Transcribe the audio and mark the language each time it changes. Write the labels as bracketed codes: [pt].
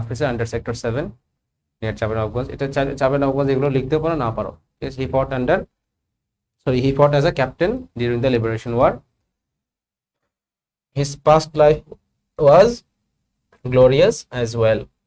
[en] Under Sector 7 near Chapanabganj. [bn] এটা চাঁপাইনবাবগঞ্জ, এগুলো লিখতে পারো না পারো। [en] Yes, he fought as a captain during the liberation war. His past life was glorious as well.